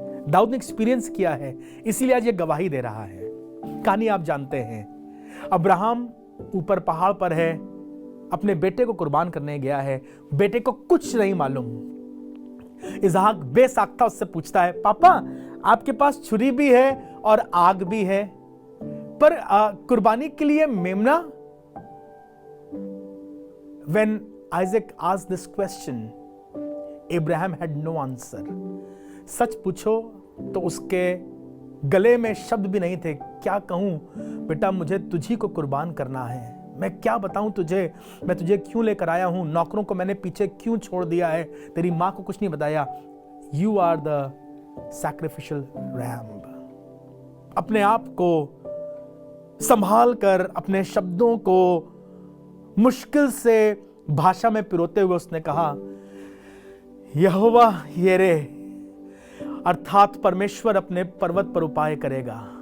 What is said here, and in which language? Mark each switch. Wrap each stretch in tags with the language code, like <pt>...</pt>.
<hi>दाऊद ने एक्सपीरियंस किया है, इसीलिए आज ये गवाही दे रहा है। कहानी आप जानते हैं, अब्राहम ऊपर पहाड़ पर है, अपने बेटे को कुर्बान करने गया है, बेटे को कुछ नहीं मालूम। इसहाक बेसाख्ता उससे पूछता है, पापा आपके पास छुरी भी है और आग भी है, पर कुर्बानी के लिए मेमना?</hi> <en>When Isaac asked this question, Abraham had no answer.</en> <hi>सच पूछो तो उसके गले में शब्द भी नहीं थे। क्या कहूं बेटा, मुझे तुझी को कुर्बान करना है, मैं क्या बताऊं तुझे, मैं तुझे क्यों लेकर आया हूं, नौकरों को मैंने पीछे क्यों छोड़ दिया है, तेरी मां को कुछ नहीं बताया।</hi> <en>You are the sacrificial ram.</en> <hi>अपने आप को संभाल कर, अपने शब्दों को मुश्किल से भाषा में पिरोते हुए उसने कहा, यहोवा येरे, अर्थात परमेश्वर अपने पर्वत पर उपाय करेगा।</hi>